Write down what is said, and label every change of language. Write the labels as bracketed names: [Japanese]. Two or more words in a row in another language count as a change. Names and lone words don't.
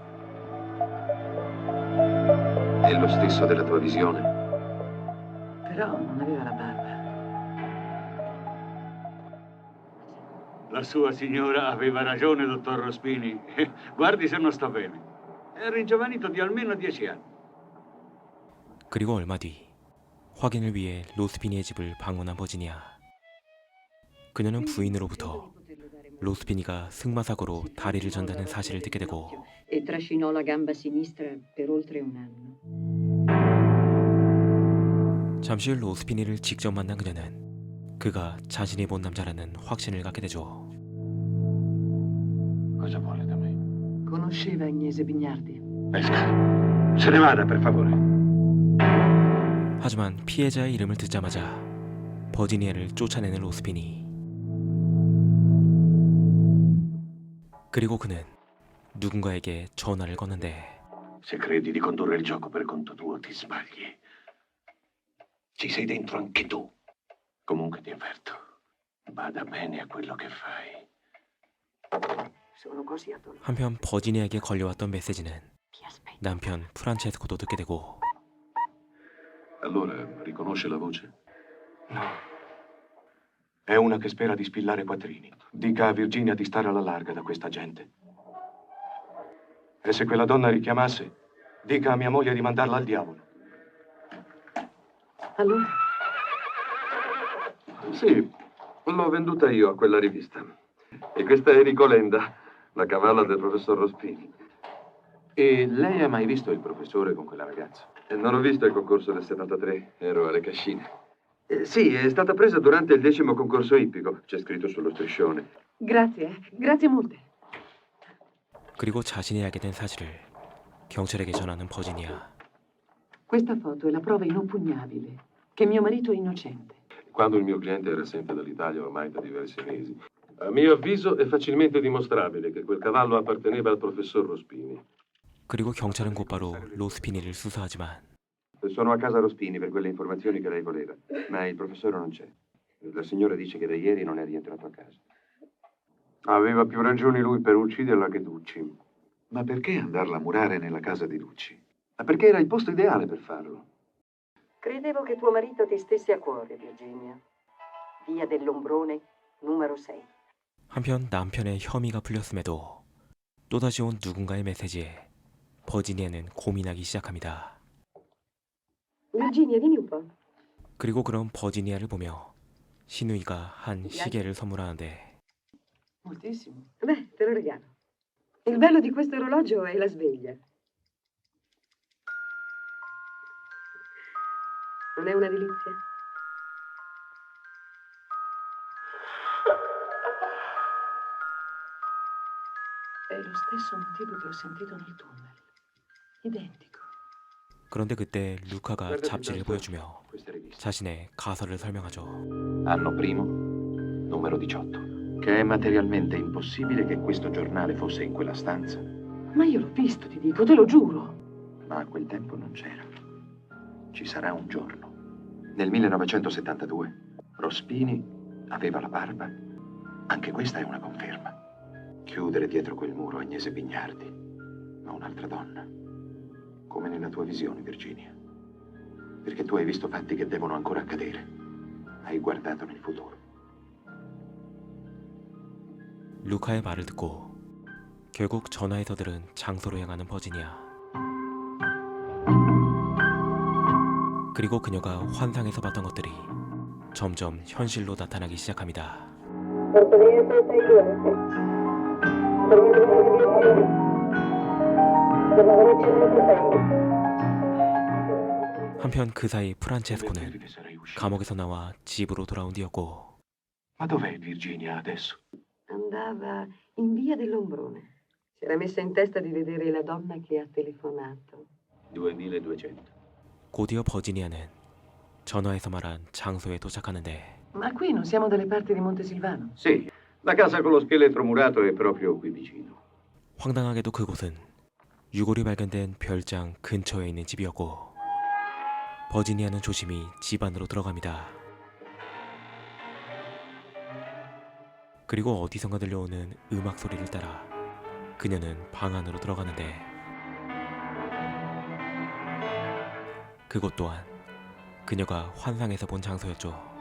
[Italian] È lo stesso della tua visione? Però non aveva la barba. La sua signora aveva ragione, dottor Rospini. Guardi se non sta bene. È ringiovanito di almeno 10 anni. [Korean] 그리고 얼마 뒤 확인을 위해 로스피니의 집을 방문한 버지니아. 그녀는 부인으로부터 로스피니가 승마사고로 다리를 전다는 사실을 듣게 되고 [Italian] E trascinò la gamba sinistra per oltre un anno. [Korean] 잠시 후 로스피니를 직접 만난 그녀는 그가 자신이 본 남자라는 확신을 갖게 되죠. [Italian] Cosa vuole da me? Conosceva Agnese Bignardi. Esca. Se ne vada, per favore. [Korean] 하지만 피해자의 이름을 듣자마자 버지니아를 쫓아내는 로스피니. 그리고 그는 누군가에게 전화를 거는데 [Italian] Se credi di condurre il gioco per conto tuo, ti sbagli. Ci sei dentro anche tu. Comunque ti avverto, bada bene a quello che fai. Sono così addolorata. [Korean] 한편 버지니아에게 걸려왔던 메시지는 [Italian] Ti aspetto. [Korean] 남편 프란체스코도 듣게 되고 [Italian] Allora, riconosce la voce? No. È una che spera di spillare quattrini. Dica a Virginia di stare alla larga da questa gente. E se quella donna richiamasse, Dica a mia moglie di mandarla al diavolo. Allora, Sì, l'ho venduta io a quella rivista. E questa è Nicolenda, la cavalla del professor Rospini. E lei ha mai visto il professore con quella ragazza? Non ho visto il concorso del 73, ero alle Cascine. Sì, è stata presa durante il 10° concorso ippico, c'è scritto sullo striscione. grazie molte. [Korean] 그리고 자신이 알게 된 사실을 경찰에게 전하는 버지니아. [Italian] Questa foto è la prova inoppugnabile che mio marito è innocente. Quando il mio cliente era assente dall'Italia ormai da diversi mesi, a mio avviso è facilmente dimostrabile che quel cavallo apparteneva al professor Rospini. [Korean] 그리고 경찰은 곧바로 로스피니를 수사하지만 [Italian] Sono a casa Rospini per quelle informazioni che lei voleva, ma il professore non c'è. La signora dice che da ieri non è rientrato a casa. Aveva più ragioni lui per ucciderla che Ducci. Ma perché andarla a murare nella casa di Ducci? Ma perché era il posto ideale per farlo. Credevo che tuo marito ti stesse a cuore, Virginia. Via dell'Ombrone, numero 6. [Korean] 한편 남편의 혐의가 풀렸음에도 또다시 온 누군가의 메시지에 버지니아는 고민하기 시작합니다. [Italian] Virginia, vieni un po'. [Korean] 그리고 그런 버지니아를 보며 시누이가 한 시계를 선물하는데 [Italian] Moltissimo. Beh, te lo regalo. Il bello di questo orologio è la sveglia. Non è una delizia? È lo stesso motivo che ho sentito nel tunnel. Identico. [Korean] 그런데 그때 루카가 잡지를 보여주며 자신의 가설을 설명하죠. [Italian] Anno primo, numero 18. Che è materialmente impossibile che questo giornale fosse in quella stanza. Ma io l'ho visto, ti dico, te lo giuro. Ma a quel tempo non c'era. Ci sarà un giorno. Nel 1972. Rospini aveva la barba. Anche questa è una conferma. Chiudere dietro quel muro Agnese Bignardi, ma un'altra donna. Come nella tua visione, Virginia. Perché tu hai visto fatti che devono ancora accadere. Hai guardato nel futuro. [Korean] 루카의 말을 듣고 결국 전화에서 들은 장소로 향하는 버지니아. 그리고 그녀가 환상에서 봤던 것들이 점점 현실로 나타나기 시작합니다. 한편 그 사이 프란체스코는 감옥에서 나와 집으로 돌아온 뒤였고 [Italian] Ma dov'è Virginia adesso? Andava in via dell'Ombrone. Si era messa in testa di vedere la donna che ha telefonato. 2200. [Korean] 곧이어 버지니아는 전화에서 말한 장소에 도착하는데 [Italian] Ma qui non siamo dalle parti di Montesilvano. Sì, la casa con lo scheletro murato è proprio qui vicino. [Korean] 황당하게도 그곳은 유골이 발견된 별장 근처에 있는 집이었고 버지니아는 조심히 집 안으로 들어갑니다. 그리고 어디선가 들려오는 음악 소리를 따라 그녀는 방 안으로 들어가는데 그곳 또한 그녀가 환상에서 본 장소였죠.